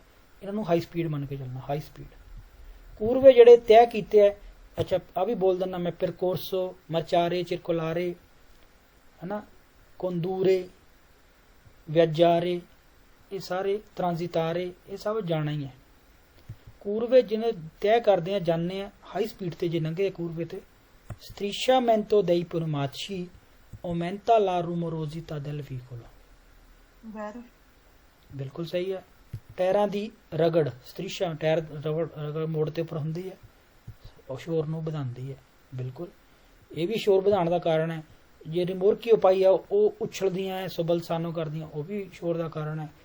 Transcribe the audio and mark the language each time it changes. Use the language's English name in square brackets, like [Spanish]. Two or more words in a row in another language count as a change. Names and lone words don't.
[Punjabi] ਇਹਨਾਂ ਨੂੰ ਹਾਈ ਸਪੀਡ ਮੰਨ ਕੇ ਚੱਲਣਾ, ਹਾਈ ਸਪੀਡ। ਕੂਰਵੇ ਜਿਹੜੇ ਤੈਅ ਕੀਤੇ ਹੈ, ਅੱਛਾ ਆ ਵੀ ਬੋਲ ਦਿੰਦਾ ਮੈਂ, ਪਰਕੋਰਸੋ, ਮਰਚਾਰੇ, ਚਿਰਕੋਲਾਰੇ, ਹੈ ਨਾ, ਕੋਂਦੂਰੇ, ਵਿਆਜਾਰੇ, ਇਹ ਸਾਰੇ ਟ੍ਰਾਂਜ਼ਿਟਾਰੇ, ਇਹ ਸਭ ਜਾਣਾ ਹੀ ਹੈ। ਕੂਰਵੇ ਜਿਹਨੇ ਤੈਅ ਕਰਦੇ ਆ, ਜਾਂਦੇ ਆ ਹਾਈ ਸਪੀਡ ਤੇ, ਜੇ ਲੰਘੇ ਕੂਰਵੇ ਤੇ। [Italian] strisciamento dei pneumatici aumenta la rumorosità del veicolo। [Punjabi] ਬਿਲਕੁਲ ਸਹੀ ਹੈ। ਟਾਇਰਾਂ ਦੀ ਰਗੜ, ਸਟ੍ਰੀਸ਼ਾ ਟਾਇਰ ਰਗੜ ਮੋੜ ਤੇ ਉੱਪਰ ਹੁੰਦੀ ਹੈ, ਉਹ ਸ਼ੋਰ ਨੂੰ ਵਧਾਉਂਦੀ ਹੈ। ਬਿਲਕੁਲ, ਇਹ ਵੀ ਸ਼ੋਰ ਵਧਾਉਣ ਦਾ ਕਾਰਨ ਹੈ। ਜੇ ਰਿਮੋਰਕੀ ਪਾਈ ਆ ਉਹ ਉਛਲਦੀਆਂ ਸਬਲ ਸਾਨੋ ਕਰਦੀਆਂ, ਉਹ ਵੀ ਸ਼ੋਰ ਦਾ ਕਾਰਨ ਹੈ।